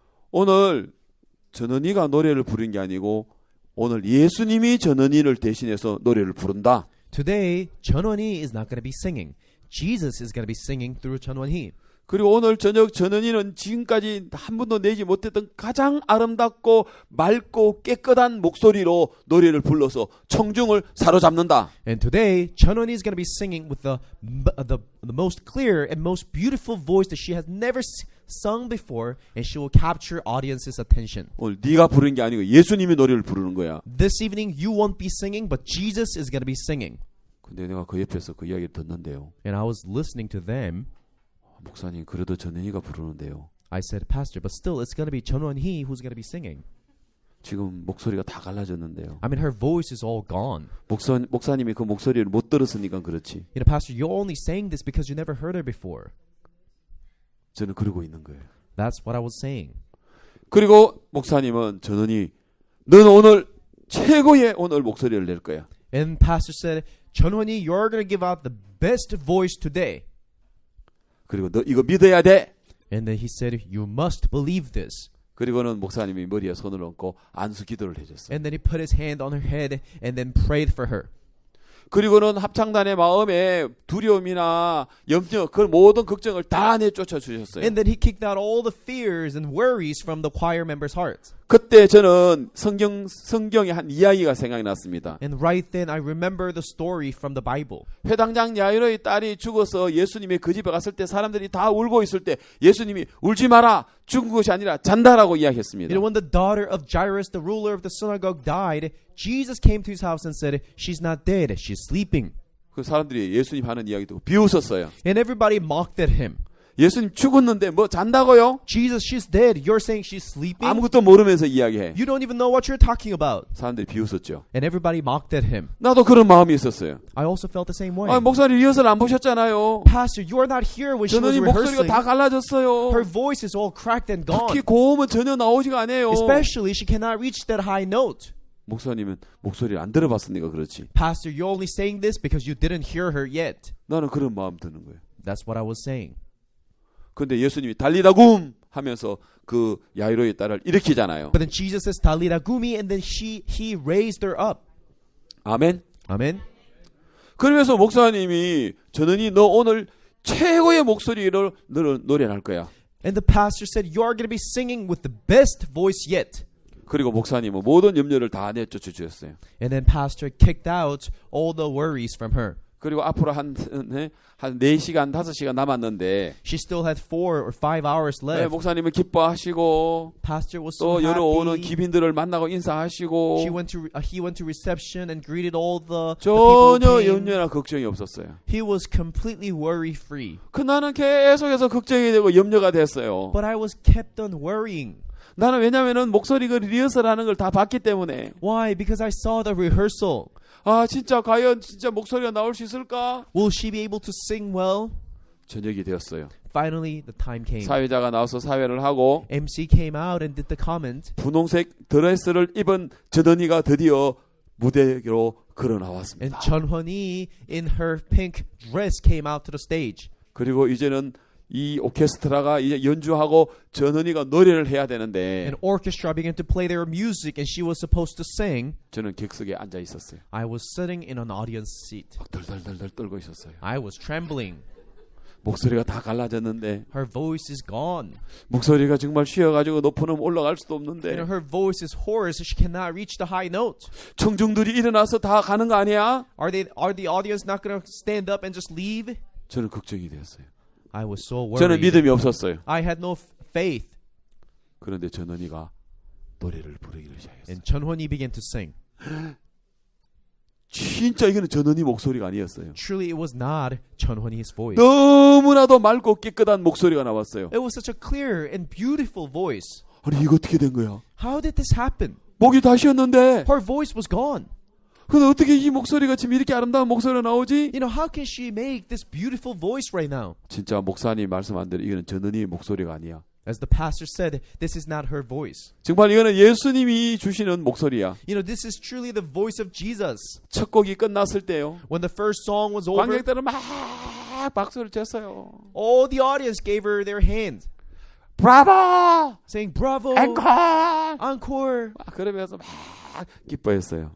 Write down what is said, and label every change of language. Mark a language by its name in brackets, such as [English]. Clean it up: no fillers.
[Korean] 오늘 전원이가 노래를 부른 게 아니고 오늘 예수님이 전원이를 대신해서 노래를 부른다. [English] Today, Chun Won-hee is not going to be singing. Jesus is going to be singing through Chun Won-hee. [Korean] 그리고 오늘 저녁 전원이는 지금까지 한 번도 내지 못했던 가장 아름답고 맑고 깨끗한 목소리로 노래를 불러서 청중을 사로잡는다. [English] And today, Chun Won-hee is going to be singing with the most clear and most beautiful voice that she has never sung before, and she will capture audience's attention. [Korean] 오늘 네가 부르는 게 아니고 예수님이 노래를 부르는 거야. [English] This evening, you won't be singing, but Jesus is going to be singing. [Korean] 근데 내가 그 옆에서 그 이야기를 듣는데요. [English] And I was listening to them. [Korean] 목사님 그래도 전원이가 부르는데요. [English] I said, Pastor, but still, it's going to be Chun Won-hee who's going to be singing. [Korean] 지금 목소리가 다 갈라졌는데요. [English] I mean, her voice is all gone. [Korean] 목사님이 그 목소리를 못 들었으니까 그렇지. [English] You know, Pastor, you're only saying this because you never heard her before. [Korean] 저는 그러고 있는 거예요. [English] That's what I was saying. [Korean] 그리고 목사님은 전원이 너는 오늘 최고의 오늘 목소리를 낼 거야. [English] And Pastor said, Chun Won-hee, you're going to give out the best voice today. [Korean] 그리고 너 이거 믿어야 돼. [English] And then he said, you must believe this. [Korean] 그리고는 목사님이 머리에 손을 얹고 안수 기도를 해줬어요. [English] And then he put his hand on her head and then prayed for her. [Korean] 그리고는 합창단의 마음에 두려움이나 염려, 그 모든 걱정을 다 내쫓아 주셨어요. [English] And then he kicked out all the fears and worries from the choir members' hearts. [Korean] 그때 저는 성경의 한 이야기가 생각이 났습니다. [English] And right then I remember the story from the Bible. [Korean] 회당장 야이로의 딸이 죽어서 예수님이 그 집에 갔을 때 사람들이 다 울고 있을 때 예수님이 울지 마라, 죽은 것이 아니라 잔다라고 이야기했습니다. [English] You know, when the daughter of Jairus, the ruler of the synagogue, died, Jesus came to his house and said, she's not dead, she's sleeping. [Korean] 그 사람들이 예수님 하는 이야기 듣고 비웃었어요. [English] And everybody mocked at him. [Korean] 예수님 죽었는데 뭐 잔다고요? [English] Jesus, she's dead. You're saying she's sleeping? [Korean] 아무것도 모르면서 이야기해. [English] You don't even know what you're talking about. [Korean] 사람들이 비웃었죠. [English] And everybody mocked at him. [Korean] 나도 그런 마음이 있었어요. [English] I also felt the same way. [Korean] 아, 목사님 리허설 안 보셨잖아요. [English] Pastor, you are not here when she was [Korean] 전원이 목소리가 [English] rehearsing. [Korean] 다 갈라졌어요. [English] Her voice is all cracked and gone. [Korean] 특히 고음은 전혀 나오지가 않아요. [English] Especially, she cannot reach that high note. [Korean] 목사님은 목소리를 안 들어봤으니까 그렇지. [English] Pastor, you're only saying this because you didn't hear her yet. [Korean] 나는 그런 마음 드는 거예요. [English] That's what I was saying. [Korean] 근데 예수님이 달리다굼 하면서 그 야이로의 딸을 일으키잖아요. [English] But then Jesus says, Talita Gumi, and then he raised her up. [Korean] 아멘. [English] Amen. [Korean] 그러면서 목사님이 전원이 너 오늘 최고의 목소리로 너를 노래할 거야. [English] And the pastor said, you are going to be singing with the best voice yet. [Korean] 그리고 목사님은 모든 염려를 다 내쫓아 주셨어요. [English] And then pastor kicked out all the worries from her. [Korean] 그리고 앞으로 한 4시간, 5시간 남았는데 [English] She still had 4 or 5 hours [Korean] 네, [English] left. [Korean] 목사님은 기뻐하시고 [English] Pastor was so [Korean] 또 여러 오는 [English] happy. [Korean] 기빈들을 만나고 인사하시고 [English] He went to reception and greeted all the people [Korean] 전혀 [English] who came. [Korean] 염려나 걱정이 없었어요. [English] He was completely worry-free. [Korean] 그 나는 계속해서 걱정이 되고 염려가 됐어요. [English] But I was kept on worrying. [Korean] 나는 왜냐면은 목소리 그 리허설하는 걸 다 봤기 때문에 [English] Why? Because I saw the rehearsal. [Korean] 아 진짜 과연 진짜 목소리가 나올 수 있을까? [English] Will she be able to sing well? [Korean] 저녁이 되었어요. [English] Finally, the time came. [Korean] 사회자가 나와서 사회를 하고 [English] MC came out and did the comment. [Korean] 분홍색 드레스를 입은 전원이가 드디어 무대로 걸어 [English] And [Korean] 나왔습니다. [English] Chun Hee in her pink dress came out to the stage. [Korean] 그리고 이제는 이 오케스트라가 이제 연주하고 전은이가 노래를 해야 되는데 [English] An orchestra began to play their music and she was supposed to sing. [Korean] 저는 객석에 앉아 있었어요. [English] I was sitting in an audience seat. [Korean] 막 덜덜덜덜 떨고 있었어요. [English] I was trembling. [Korean] 목소리가 다 갈라졌는데 [English] Her voice is gone. [Korean] 목소리가 정말 쉬어가지고 높은 음 올라갈 수도 [English] You know, [Korean] 없는데 [English] her voice is hoarse. She cannot reach the high note. [Korean] 청중들이 일어나서 다 가는 거 아니야? [English] Are the audience not going to stand up and just leave? [Korean] 저는 걱정이 되었어요. [English] I was so [Korean] 저는 [English] worried. [Korean] 믿음이 없었어요. [English] I had no faith. [Korean] 그런데 전은이가 노래를 부르기를 시작했어요. [English] And Chun Hee began to sing. [Korean] 진짜 이거는 전은이 목소리가 아니었어요. [English] Truly, it was not Chun Hee's voice. [Korean] 너무나도 맑고 깨끗한 목소리가 나왔어요. [English] It was such a clear and beautiful voice. [Korean] 아니 이거 어떻게 된 거야? [English] How did this happen? [Korean] 목이 다 쉬었는데 [English] Her voice was gone. [Korean] 근데 어떻게 이 목소리가 지금 이렇게 아름다운 목소리가 나오지? [English] You know, how can she make this beautiful voice right now? [Korean] 진짜 목사님 말씀한 대로 이거는 전은이의 목소리가 아니야. [English] As the pastor said, this is not her voice. [Korean] 정말 이거는 예수님이 주시는 목소리야. [English] You know, this is truly the voice of Jesus. [Korean] 첫 곡이 끝났을 때요. [English] When the first song was over, [Korean] 관객들은 막 박수를 쳤어요. [English] all the audience gave her their hand, [Korean] 브라보! [English] saying, Bravo! [Korean] 앵콜! [English] Encore! [Korean] 그러면서 막 기뻐했어요.